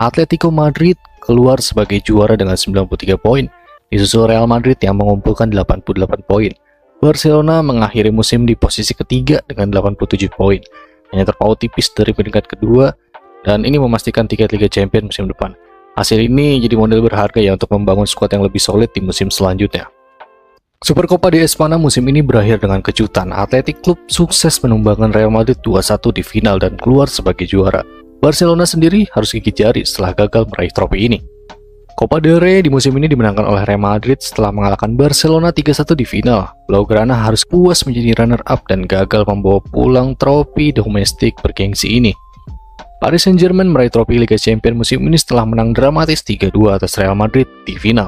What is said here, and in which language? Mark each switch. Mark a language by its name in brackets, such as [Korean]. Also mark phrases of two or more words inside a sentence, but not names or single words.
[Indonesian] Atletico Madrid keluar sebagai juara dengan 93 poin, disusul Real Madrid yang mengumpulkan 88 poin. Barcelona mengakhiri musim di posisi ketiga dengan 87 poin, hanya terpaut tipis dari peringkat kedua, dan ini memastikan tiket Liga Champions musim depan. Hasil ini jadi modal berharga ya untuk membangun skuad yang lebih solid di musim selanjutnya. Supercopa de España musim ini berakhir dengan kejutan. Athletic Club sukses menumbangkan Real Madrid 2-1 di final dan keluar sebagai juara. Barcelona sendiri harus gigit jari setelah gagal meraih trofi ini. Copa del Rey di musim ini dimenangkan oleh Real Madrid setelah mengalahkan Barcelona 3-1 di final. Blaugrana harus puas menjadi runner-up dan gagal membawa pulang trofi domestik bergengsi ini. Paris Saint-Germain meraih trofi Liga Champions musim ini setelah menang dramatis 3-2 atas Real Madrid di final.